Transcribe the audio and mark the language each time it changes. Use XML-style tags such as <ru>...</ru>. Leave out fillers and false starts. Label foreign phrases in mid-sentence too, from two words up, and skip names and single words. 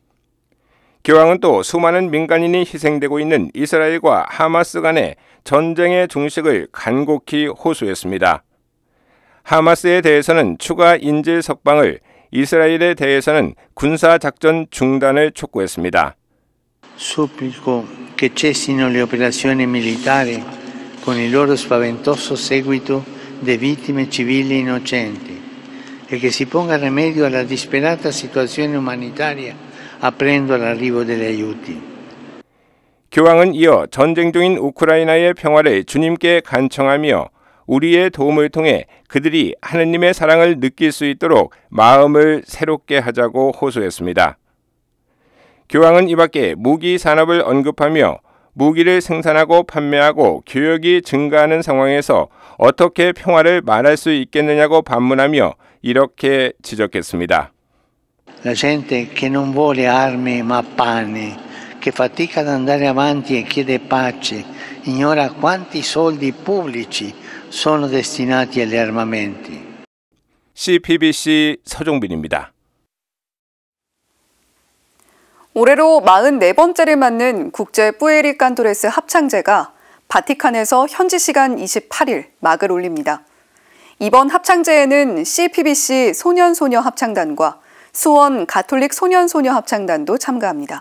<ko>교황은 또 수많은 민간인이 희생되고 있는 이스라엘과 하마스 간의 전쟁의 종식을 간곡히 호소했습니다. 하마스에 대해서는 추가 인질 석방을, 이스라엘에 대해서는 군사작전 중단을 촉구했습니다.</ko> <it>Supplico che cessino le operazioni militari con il loro spaventoso seguito di vittime civili innocenti e che si ponga rimedio alla disperata situazione umanitaria aprendo l'arrivo degli aiuti.</it> <ko>교황은 이어 전쟁 중인 우크라이나의 평화를 주님께 간청하며 우리의 도움을 통해 그들이 하느님의 사랑을 느낄 수 있도록 마음을 새롭게 하자고 호소했습니다. 교황은 이 밖에 무기 산업을 언급하며 무기를 생산하고 판매하고 교역이 증가하는 상황에서 어떻게 평화를 말할 수 있겠느냐고 반문하며 이렇게 지적했습니다.</ko> <it>La gente che non vuole armi ma pane, che fatica ad andare avanti e chiede pace, ignora quanti soldi pubblici sono destinati agli armamenti.</it> <ko>CPBC 서종빈입니다. 올해로 44번째를 맞는 국제 푸에리칸토레스 합창제가 바티칸에서 현지 시간 28일 막을 올립니다. 이번 합창제에는 CPBC 소년소녀 합창단과 수원 가톨릭 소년소녀 합창단도 참가합니다.</ko>